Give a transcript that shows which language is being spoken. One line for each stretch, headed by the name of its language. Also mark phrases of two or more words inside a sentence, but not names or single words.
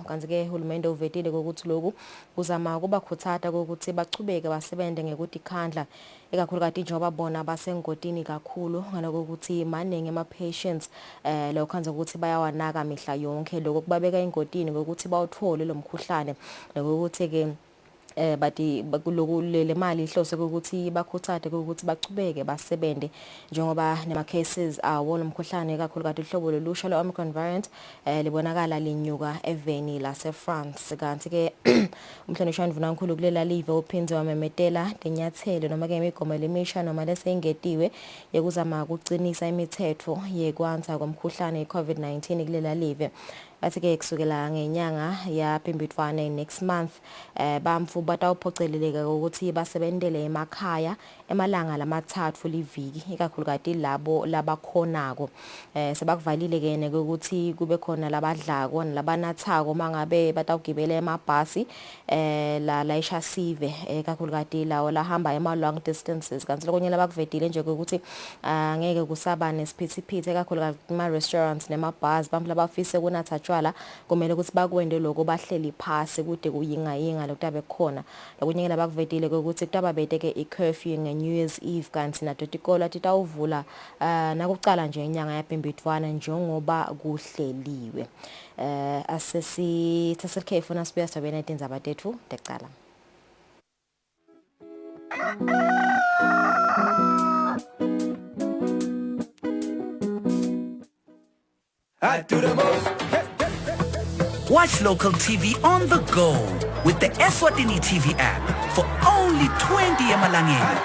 Swati: Kanti-ke uhulumende uvetile ukuthi lokhu kuzama kubakhuthaza ukuthi bachubeke basebente ngekudikhandla ikakhulukati njengoba bona basengotini kakhulu ngalokuthi maningi ama-patients lokho ukuthi bayawanaka mihla yonke lokho kubabeka ingotini ngokuthi bawuthole lo mkhuhlane lokuthi-ke bathi le mali ihlose ukuthi bakhuthathe ukuthi bachubeke basebente njengoba nema cases awo lomkhuhlane kakhulukati ihlobo lolusha le-
English: Omicron variant
Swati: libonakala linyuka eveni lase France. Kanti-ke umhlonishwa Mvunankulu kulela live uphindze wamemetela lenyathelo noma ke imigomo lemisha noma lesengetiwe yekuzama ukuqinisa imithetho yekwanza komkhuhlane i-COVID-19 kulela live. Bathi-ke kusukela ngenyanga yaBhimbidvwane
English: next month
Swati: bamfu batawuphoceleleka ukuthi basebentele emakhaya emalanga lamathathu liviki ikakhulukati labo labakhonako sebakuvalile ke ukuthi kube khona labadlako nalabanathako mangabe batawugibela emabhasi la ishasive ikakhulukati lawo lahamba ema
English: long distances.
Swati: Kanti lokunye labakuvedile nje ukuthi angeke kusaba nesiphithiphithi ikakhulukati kuma restaurants nema bars bamfu labafise kunatha tshwala kumele ukuthi bakwende lokho bahleli phasi kude kuyingayinga lokutabe khona. Lokunye labakuvedile ukuthi kutaba beteke i-curfew nge-New Year's Eve kanti nato tikolo titawuvula nakucala nje inyanga yaBhimbidvwane njengoba kuhleliwe. Asesithatha ikhefu nasibuya sibena itindzaba tethu tecala.
English: I do the most. Watch local TV on the go with the Eswatini TV app for only 20 emalangeni.